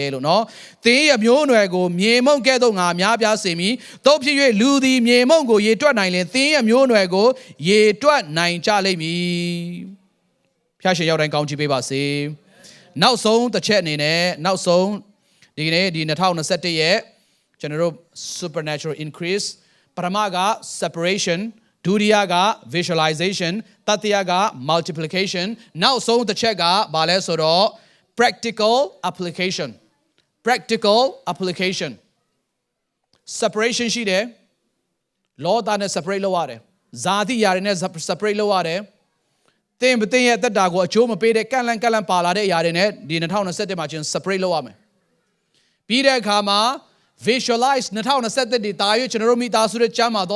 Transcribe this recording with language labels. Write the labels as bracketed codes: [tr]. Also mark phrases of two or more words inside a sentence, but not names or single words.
[my] လို့နော်သင်ရဲ့မျိုးနွယ်ကိုမြေမုန့်ကဲ့သို့ငါများပြားစေမည်တို့ဖြစ်၍လူသည် မြေမုန့်ကိုရေတွက်နိုင်ရင်သင်ရဲ့မျိုးနွယ်ကိုရေတွက်နိုင်ကြလိမ့်မည်ဖျားရှင်ရောက်တိုင်းကောင်းချီးပေးပါစေနောက်ဆုံးတစ်ချက်အနေနဲ့နောက်ဆုံးဒီနေ့ဒီ2021ရဲ့ကျွန်တော်တို့ [en] supernatural increase [my] ပထမက separationဒုတိယက visualization တတိယက multiplication နောက်ဆုံးတစ်ချက်ကဘာလဲဆိုတော့ [en] practical application [my] separation ရှိတယ်လောကနဲ့ separate လုပ်ရတယ်ဇာတိယာတွေနဲ့ separate လုပ်ရတယ်တင်းရဲ့တက်တာကိုအကျိုးမပေးတဲ့ကန့်လန့်ပါလာတဲ့အရာတွေ နဲ့ဒီ2021မှာချင်း separate လုပ်ရမယ်ပြီးတဲ့အခါမှာ visualize 2021ဒီတာရွေးကျွန်တော်တို့မိသားစုရဲ့ကျမ်းမာသော